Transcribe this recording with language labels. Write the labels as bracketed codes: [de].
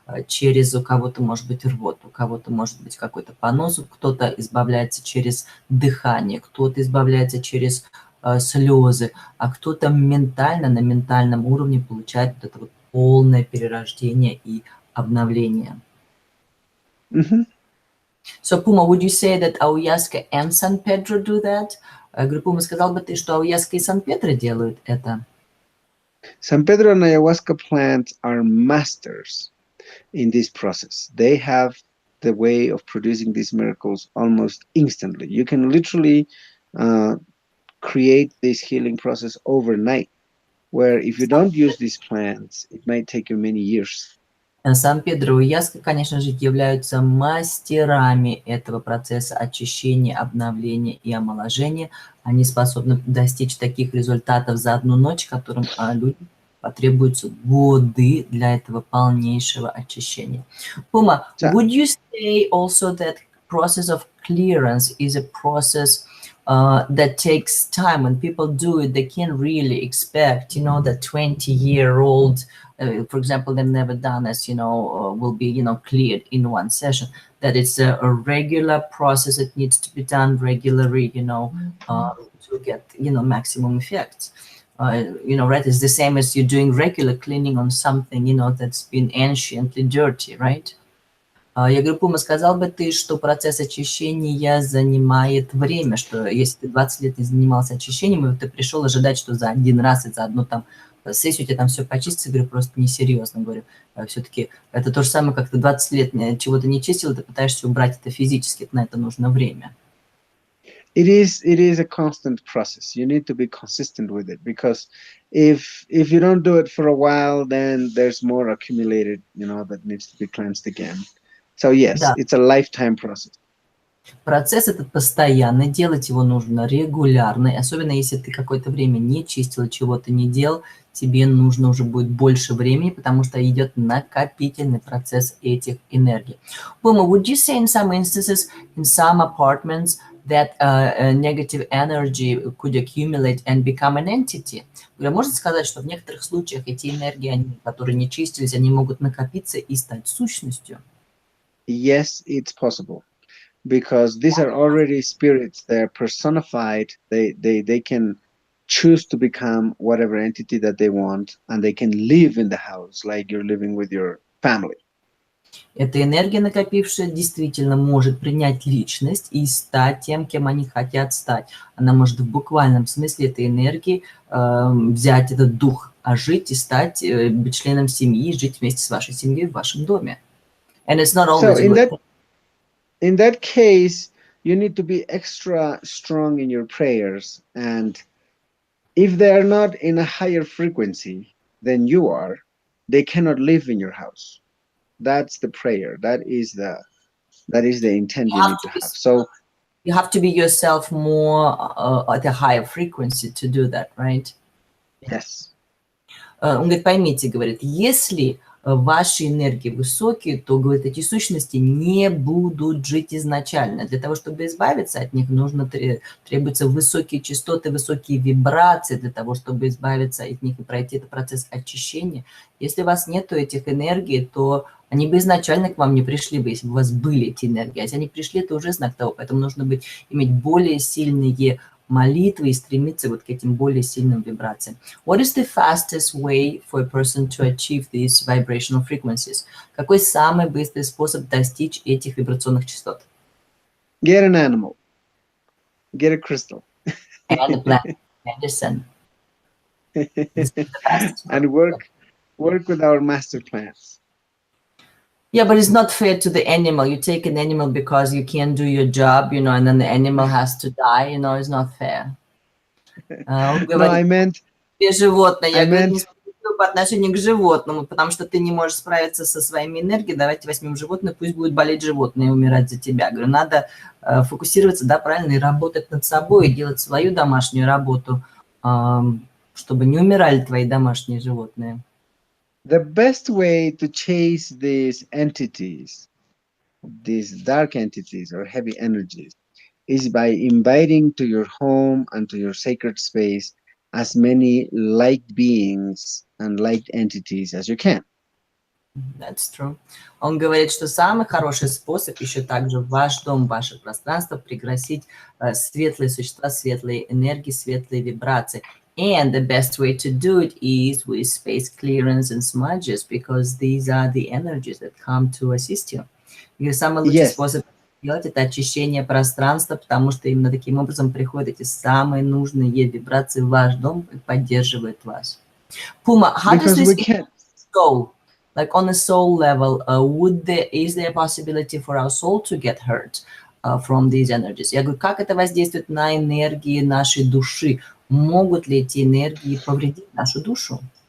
[ru] Через у кого-то может быть рвот, у кого-то может быть какой-то понос, кто-то избавляется через дыхание, кто-то избавляется через слезы, а кто-то ментально, на ментальном уровне получает вот это вот полное перерождение и обновление. [en] So, Puma, would you say that Ayahuasca and San Pedro do that? [ru] Говорю, Puma, сказал бы ты, что Ayahuasca и Сан Педро делают это? [en] San Pedro and ayahuasca plants are masters in this process. They have the way of producing these miracles almost instantly. You can literally create this healing process overnight, where if you don't use these plants, it might take you many years. [ru] Сан Педро и Яска, конечно же, являются мастерами этого процесса очищения, обновления и омоложения. Они способны достичь таких результатов за одну ночь, которым людям потребуются годы для этого полнейшего очищения. [en] Puma, would you say also that process of clearance is a process that takes time? When people do it, they can't really expect, you know, that 20-year-old, for example, they've never done this, you know, will be, you know, cleared in one session. That it's a regular process. It needs to be done regularly, you know, to get, you know, maximum effects. You know, right? It's the same as you're doing regular cleaning on something, you know, that's been anciently dirty, right? [ru] Я говорю, Пума, сказал бы ты, что процесс очищения занимает время, что если ты 20 лет не занимался очищением, и ты пришел ожидать, что за один раз и за одну там сессию у тебя там все почистится, говорю, просто несерьезно, говорю. Все-таки это то же самое, как ты 20 лет чего-то не чистил, ты пытаешься убрать это физически, на это нужно время. [en] It is a constant process. You need to be consistent with it, because if you don't do it for a while, then there's more accumulated, you know, that needs to be cleansed again. So yes, [ru] да. [en] It's a lifetime process. [ru] Процесс этот постоянный, делать его нужно регулярно, особенно если ты какое-то время не чистил, чего-то не делал, тебе нужно уже будет больше времени, потому что идет накопительный процесс этих энергий. [en] Puma, would you say in some instances, in some apartments, that negative energy could accumulate and become an entity? [ru] Можно сказать, что в некоторых случаях эти энергии, которые не чистились, они могут накопиться и стать сущностью? [en] Yes, it's possible, because these are already spirits. They're personified. They can choose to become whatever entity that they want, and they can live in the house like you're living with your family. [ru] Эта энергия, накопившая, действительно может принять личность и стать тем, кем они хотят стать. Она может в буквальном смысле этой энергии взять этот дух, ожить и стать быть членом семьи, жить вместе с вашей семьей в вашем доме. [en] And it's not always so in that case, you need to be extra strong in your prayers, and if they are not in a higher frequency than you are, they cannot live in your house. That's the prayer. That is the intent you need to have. So you have to be yourself more at a higher frequency to do that, right? Yes. [ru] Он говорит, поймите, говорит, если ваши энергии высокие, то, говорит, эти сущности не будут жить изначально. Для того, чтобы избавиться от них, нужно требуются высокие частоты, высокие вибрации для того, чтобы избавиться от них и пройти этот процесс очищения. Если у вас нету этих энергий, то они бы изначально к вам не пришли бы, если бы у вас были эти энергии. А если они пришли, это уже знак того. Поэтому нужно иметь более сильные молитвы и стремиться вот к этим более сильным вибрациям. [en] What is the fastest way for a person to achieve these vibrational frequencies? [ru] Какой самый быстрый способ достичь этих вибрационных частот? [en] Get an animal. Get a crystal. And a plant medicine. And work with our master plants. Yeah, but it's not fair to the animal. You take an animal because you can't do your job, and then the animal has to die, it's not fair. [ru] Он [en] No, [ru] говорит, тебе животное. [en] I [ru] Я, говорит, [en] meant, [ru] несправедливо по отношению к животному, потому что ты не можешь справиться со своими энергией. Давайте возьмем животное, пусть будет болеть животное и умирать за тебя. Говорю, надо фокусироваться, да, правильно, и работать над собой, и делать свою домашнюю работу, чтобы не умирали твои домашние животные. [en] the best way to chase these entities, these dark entities or heavy energies, is by inviting to your home and to your sacred space as many light beings and light entities as you can. That's true. [ru] Он говорит, что самый хороший способ еще также в ваш дом, в ваше пространство пригласить светлые существа, светлые энергии, светлые вибрации. [en] And the best way to do it is with space clearance and smudges, because these are the energies that come to assist you. [ru] И самый лучший способ делать это очищение пространства, потому что именно таким образом приходят эти самые нужные вибрации в ваш дом и поддерживают вас. [en] Puma, how does this soul? Like on a soul level, is there a possibility for our soul to get hurt from these energies? [ru] Я говорю, как это воздействует на энергии нашей души? Могут ли эти энергии повредить нашу душу?